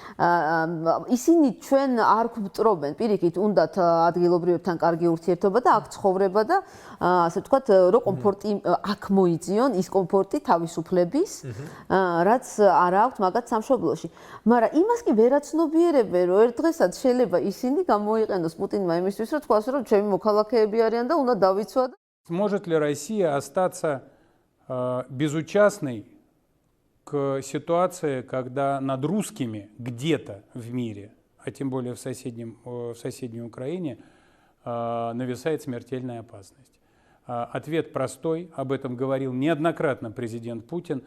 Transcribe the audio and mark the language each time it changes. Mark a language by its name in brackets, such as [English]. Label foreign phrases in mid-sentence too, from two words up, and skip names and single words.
[Georgian] ისინი ჩვენ არ გვპტრობენ, პირიქით, უნდათ ადგილობრივებთან კარგი ურთიერთობა და აქ ცხოვრება და ასე ვთქვათ, რომ კომფორტი აქ მოიძიონ, ის კომფორტი თავისუფლების, რაც არ აქვს მაგათ სამშობლოში. მაგრამ იმას კი ვერაცნობიერებენ, რომ ერთ დღესაც შეიძლება ისინი გამოიყენოს პუტინმა იმისთვის, რომ თქვას, რომ ჩემი მოქალაქეები არიან და უნდა დავიცვა. [Russian] Сможет ли Россия остаться безучастной к ситуации, когда над русскими где-то в мире, а тем более в соседней Украине, нависает смертельная опасность? Ответ простой, об этом говорил неоднократно президент Путин.